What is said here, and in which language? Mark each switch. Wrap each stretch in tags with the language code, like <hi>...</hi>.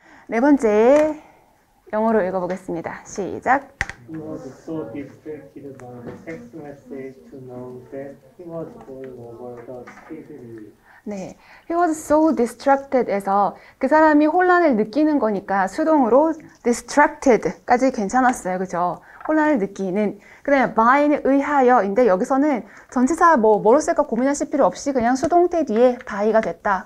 <ko>네 번째 영어로 읽어보겠습니다. 시작.</ko> <en>He was so distracted by the text message to know that he was going over the speed limit.</en> <ko>네,</ko> <en>he was so distracted</en> <ko>에서 그 사람이 혼란을 느끼는 거니까 수동으로 distracted까지 괜찮았어요. 그죠? 혼란을 느끼는. 그 다음에 by에 의하여인데 여기서는 전치사 뭐로 쓸까 고민하실 필요 없이 그냥 수동태 뒤에 by가 됐다.</ko>